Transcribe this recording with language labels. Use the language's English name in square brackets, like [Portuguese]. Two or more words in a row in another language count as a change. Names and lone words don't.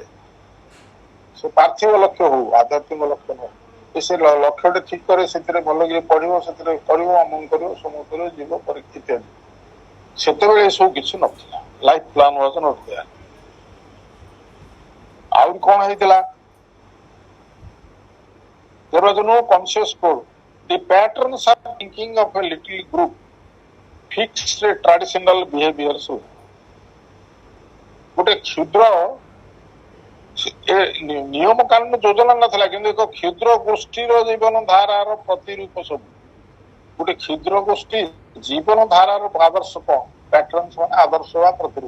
[Odia] ସେ ପାର୍ଥିବ ଲକ୍ଷ୍ୟ ହଉ, ଆଧ୍ୟାତ୍ମିକ ଲକ୍ଷ୍ୟ ନୁହଁ, ସେ ଲକ୍ଷ୍ୟଟେ ଠିକ କରେ, ସେଥିରେ ଭଲ କିଏ ପଢିବ, ସେଥିରେ କରିବ, ଅମଙ୍ଗ କରିବ, ସମୟ କରିବ, ଯିବ, ପରୀକ୍ଷା ଇତ୍ୟାଦି। ସେତେବେଳେ ଏସବୁ କିଛି ନଥିଲା, [English] life plan was not there. [Odia] ଆହୁରି କଣ ହେଇଥିଲା? [English] There was no conscious code. The patterns of thinking of a little group fixed traditional behaviors. [Odia] ଗୋଟେ କ୍ଷୁଦ୍ର ନିୟମ କାନୁନ ଯୋଜନା ନଥିଲା, କିନ୍ତୁ ଏକ କ୍ଷୁଦ୍ର ଗୋଷ୍ଠୀର ଜୀବନ ଧାରାର ପ୍ରତିରୂପ ସବୁ। ଗୋଟେ କ୍ଷୁଦ୍ର ଗୋଷ୍ଠୀ ଜୀବନ ଧାରାର ଆଦର୍ଶ କଣ? ପ୍ୟାଟର୍ନ ମାନେ ଆଦର୍ଶ ବା ପ୍ରତିରୂପ।